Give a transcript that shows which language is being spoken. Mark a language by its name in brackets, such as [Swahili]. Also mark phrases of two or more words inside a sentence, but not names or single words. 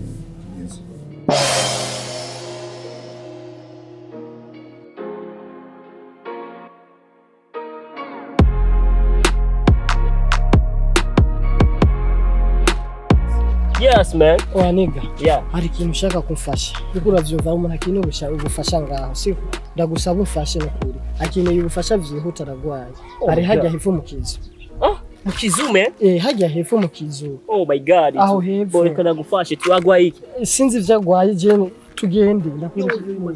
[English] Yes, man. [Rundi] Waniga. [English] Yeah. [Rundi] Hari ikintu ushaka kumfasha. Kuko uravyumva umuntu akeneye ubufasha ngaho. Siko ndagusaba umfashe n'ukuri. Akeneye ubufasha vyihuta aragwaye. Ari hajya hepfo mu kizu. Oh, mu kizu man? Hajya hepfo mu kizu. [English] Oh my god. [Rundi] Aho hepfo. Boy kana gufashe twagwaye iki? Sinzi vyagwaye je tugende ndakwereka ibintu.